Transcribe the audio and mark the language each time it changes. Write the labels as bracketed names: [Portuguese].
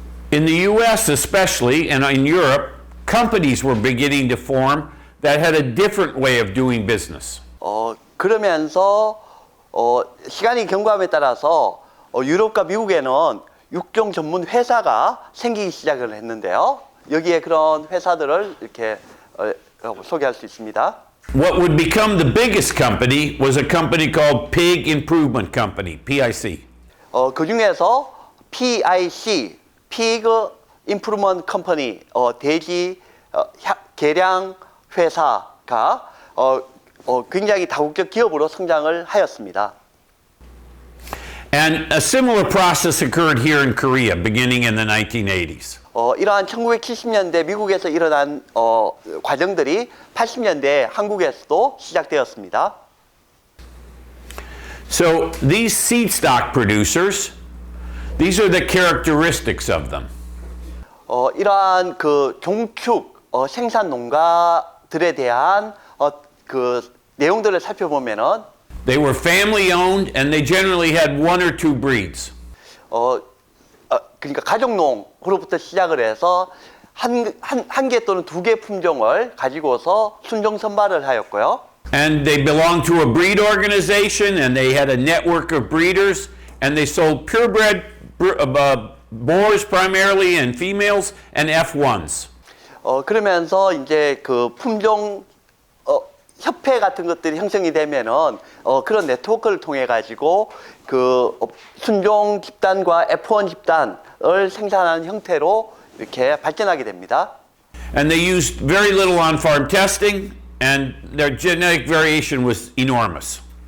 [English] In the US especially and in Europe, companies were beginning to form that had a different way of doing business. [Korean] 그러면서 시간이 경과함에 따라서 유럽과 미국에는 육종 전문 회사가 생기기 시작을 했는데요. 여기에 그런 회사들을 이렇게 소개할 수 있습니다. [English] What would become the biggest company was a company called Pig Improvement Company, PIC. [Korean] 그 중에서 PIC, Pig Improvement Company, 돼지 개량 회사가 굉장히 다국적 기업으로 성장을 하였습니다. [English] And a similar process occurred here in Korea beginning in the 1980s. [Korean] 이러한 1970년대 미국에서 일어난 과정들이 80년대 한국에서도 시작되었습니다. [English] So these seed stock producers, these are the characteristics of them. [Korean] 이러한 그 종축 생산 농가들에 대한 그 내용들을 살펴보면은 [English] They were family owned and they generally had one or two breeds. [Korean] 그러니까 가족농으로부터 시작을 해서 한 개 또는 두 개 품종을 가지고서 순종 선발을 하였고요. [English] And they belonged to a breed organization and they had a network of breeders and they sold purebred boars primarily and females and F1s. [Korean] 그러면서 이제 그 품종 협회 같은 것들이 형성이 되면은 그런 네트워크를 통해 가지고 그 순종 집단과 F1 집단을 생산하는 형태로 이렇게 발전하게 됩니다. [English] And they used very little on-farm testing and their genetic variation was enormous.